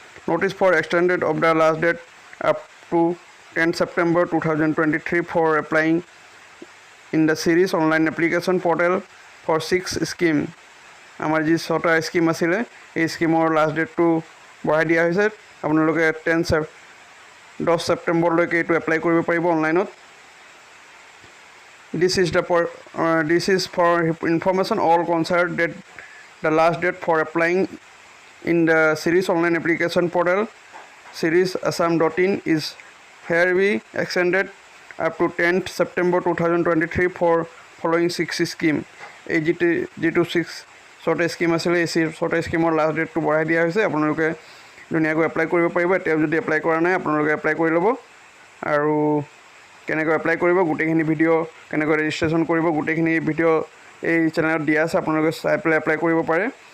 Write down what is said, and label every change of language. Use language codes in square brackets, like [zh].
[en] Notice for extended of the last date up to 10 September 2023 for applying in the series online application portal for 6 scheme. [as] আমাৰ যি 6টা scheme আছিলে এই স্কিমৰ last ডেটটো বঢ়াই দিয়া হৈছে। আপোনালোকে 10 ছেপ্টেম্বৰলৈকে এইটো এপ্লাই কৰিব পাৰিব অনলাইনত। [en] This is for information all concerned that the last date for applying in the series online application portal seriesAssam.in is hereby extended up to 10th September 2023 for following 6 scheme. [as] এই যিটো 6টা স্কিম আছিলে এই 6টা স্কিমৰ last ডেটটো বঢ়াই দিয়া হৈছে। আপোনালোকে ধুনীয়াকৈ এপ্লাই কৰিব পাৰিব। এতিয়া যদি এপ্লাই কৰা নাই আপোনালোকে এপ্লাই কৰি ল'ব। আৰু কেনেকৈ এপ্লাই কৰিব, গোটেইখিনি ভিডিঅ' কেনেকৈ ৰেজিষ্ট্ৰেশ্যন কৰিব, গোটেইখিনি ভিডিঅ' এই চেনেলত দিয়া আছে, আপোনালোকে চাই পেলাই এপ্লাই কৰিব পাৰে।